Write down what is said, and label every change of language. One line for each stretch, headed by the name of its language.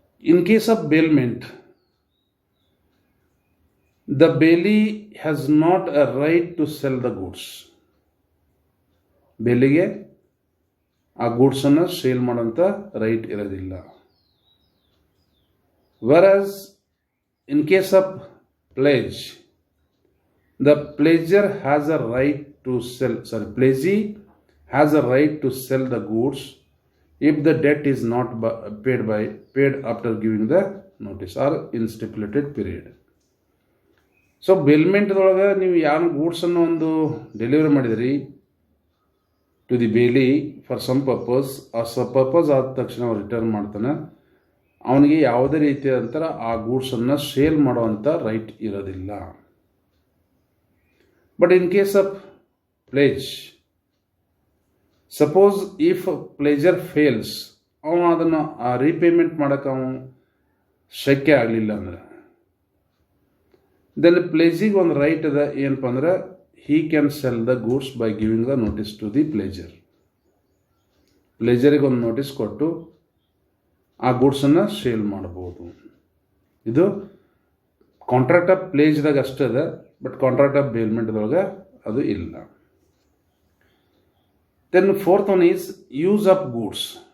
English: In case of bailment, the bailee has not a right to sell the goods.
Kannada: ಬೇಲಿಗೆ ಆ ಗೂಡ್ಸನ್ನು sale ಮಾಡೋಂಥ right ಇರೋದಿಲ್ಲ.
English: whereas in case of pledge, the pledger has a right to sell, pledgee has a right to sell the goods if the debt is not paid after giving the notice or in stipulated period.
Kannada: So ಬೇಲ್ಮೆಂಟ್ದೊಳಗೆ ನೀವು ಯಾವ ಗೂಡ್ಸನ್ನು ಒಂದು delivery ಮಾಡಿದಿರಿ
English: to the bailee for some purpose,
Kannada: ಆ purpose ಆದ ತಕ್ಷಣ ಅವ್ರು return ಮಾಡ್ತಾನೆ. ಅವನಿಗೆ ಯಾವುದೇ ರೀತಿಯಾದಂಥ ಆ ಗೂಡ್ಸನ್ನು ಸೇಲ್ ಮಾಡುವಂಥ ರೈಟ್ ಇರೋದಿಲ್ಲ.
English: but in case of pledge, suppose if pledger fails,
Kannada: ಅವನು ಅದನ್ನು ರೀಪೇಮೆಂಟ್ ಮಾಡೋಕೆ ಅವನು ಶಕ್ಯ ಆಗಲಿಲ್ಲ ಅಂದರೆ, ದೆನ್ ಪ್ಲೇಜಿಗೆ ಒಂದು ರೈಟ್ ಅದ. ಏನಪ್ಪ ಅಂದ್ರೆ,
English: he can sell the goods by giving the notice to the pledger.
Kannada: ಪ್ಲೇಜರಿಗೆ ಒಂದು ನೋಟಿಸ್ ಕೊಟ್ಟು ಆ ಗೂಡ್ಸನ್ನು ಸೇಲ್ ಮಾಡ್ಬೋದು. ಇದು ಕಾಂಟ್ರಾಕ್ಟ್ ಆಫ್ ಪ್ಲೇಜ್ದಾಗ ಅಷ್ಟೇ ಅದ,
English: but contract of ಬೇಲ್ಮೆಂಟ್ದೊಳಗೆ
Kannada: ಅದು ಇಲ್ಲ.
English: Then fourth one is use of goods.